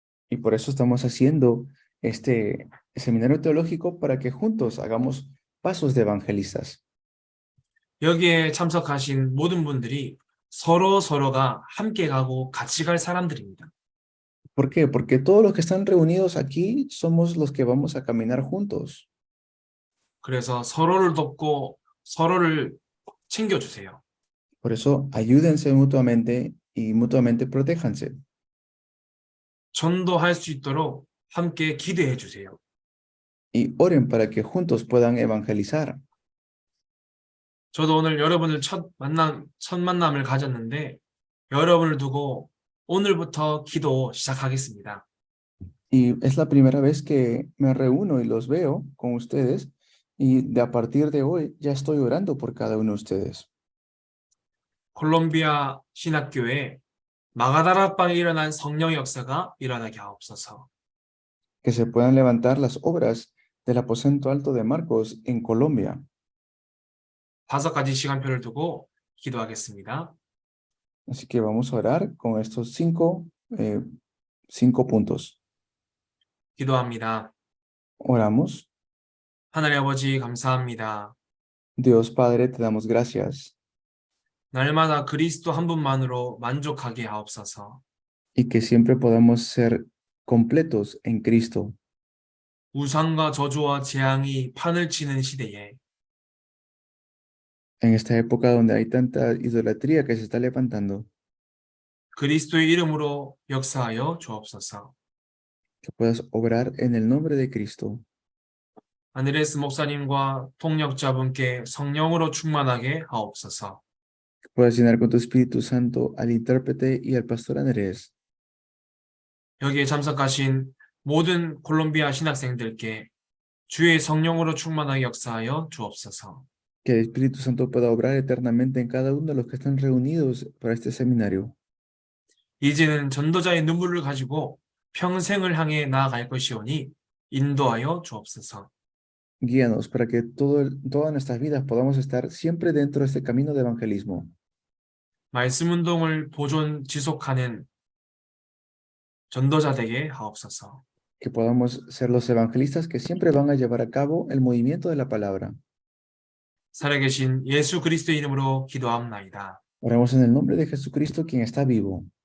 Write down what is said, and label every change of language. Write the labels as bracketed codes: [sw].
[es] Y por eso estamos haciendo este seminario teológico para que juntos hagamos pasos de evangelistas. [ko] 여기에 참석하신 모든 분들이 서로가 함께 가고 같이 갈 사람들입니다. [es] ¿Por qué? Porque todos los que están reunidos aquí somos los que vamos a caminar juntos. [ko] 그래서 서로를 돕고 서로를 챙겨주세요. [es] Por eso ayúdense mutuamente y mutuamente protéjanse. [ko] 전도할 수 있도록 함께 기도해 주세요. [es] Y oren para que juntos puedan evangelizar. [ko] 저도 오늘 여러분을 첫 만남을 가졌는데 여러분을 두고 오늘부터 기도 시작하겠습니다. [es] Y es la primera vez que me reúno y los veo con ustedes. Y a partir de hoy ya estoy orando por cada uno de ustedes. [ko] 콜롬비아 신학교에 마가다락방에 일어난 성령의 역사가 일어나게 하옵소서. [es] Que se puedan levantar las obras del aposento alto de Marcos en Colombia. [ko] 다섯 가지 시간표를 두고 기도하겠습니다. [es] Así que vamos a orar con estos 5 puntos. [ko] 기도합니다. [es] Oramos. [ko] 하나님 아버지 감사합니다. [es] Dios Padre, te damos gracias. [ko] 날마다 그리스도 한 분만으로 만족하게 하옵소서. [es] Y que siempre podamos ser completos en Cristo. [ko] 우상과 저주와 재앙이 판을 치는 시대에 [es] En esta época donde hay tanta idolatría que se está levantando. [ko] 그리스도의 이름으로 역사하여 주옵소서. [es] Que puedas obrar en el nombre de Cristo. [ko] 아드레스 목사님과 통역자분께 성령으로 충만하게 하옵소서. [es] Que puedas llenar con tu Espíritu Santo al intérprete y al pastor Andrés. [ko] 여기에 참석하신 모든 콜롬비아 신학생들께 주의 성령으로 충만하게 역사하여 주옵소서. [es] Que el Espíritu Santo pueda obrar eternamente en cada uno de los que están reunidos para este seminario. [ko] 이제는 전도자의 눈물을 가지고 평생을 향해 나아갈 것이오니 인도하여 주옵소서. [es] Guíanos para que todas nuestras vidas podamos estar siempre dentro de este camino de evangelismo. [ko] 말씀 운동을 보존 지속하는 전도자 되게 하옵소서. [es] Que podamos ser los evangelistas que siempre van a llevar a cabo el movimiento de la palabra. [ko] 살아계신 예수 그리스도의 이름으로 기도합나이다. [es] Oramos en el nombre de Jesucristo, quien está vivo.